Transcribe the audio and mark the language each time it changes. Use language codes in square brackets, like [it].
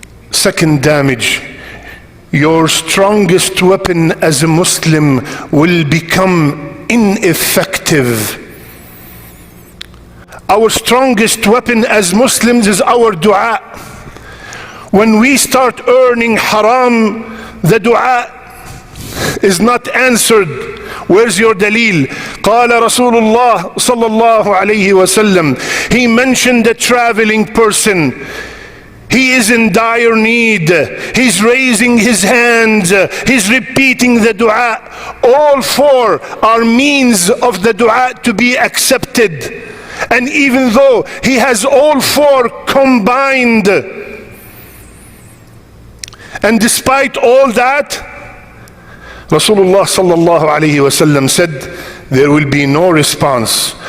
[en] Second damage, your strongest weapon as a Muslim will become ineffective. Our strongest weapon as Muslims is our dua. When we start earning haram, the dua is not answered. Where's your dalil? [ar] قال رسول الله صلى الله عليه وسلم. [en] He mentioned a traveling person. He is in dire need. He's raising his hands. He's repeating the dua. All four are means of the dua to be accepted. And even though he has all four combined, and despite all that, Rasulullah sallallahu alayhi wasallam said, there will be no response